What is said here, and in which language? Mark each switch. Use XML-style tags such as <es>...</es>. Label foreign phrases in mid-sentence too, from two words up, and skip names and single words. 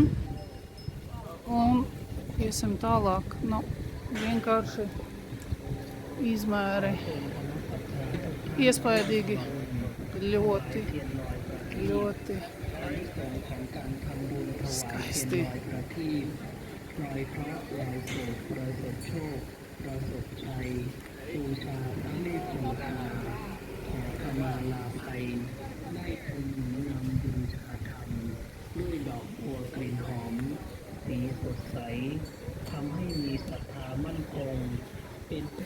<lv>Un iesim tālāk. Nu, vienkārši izmēri iespaidīgi, ļoti, ļoti skaisti.</lv> <th>ด้วยดอกบัวกลิ่นหอมสีสดใสทำให้มีศรัทธามั่นคงเป็นส</th>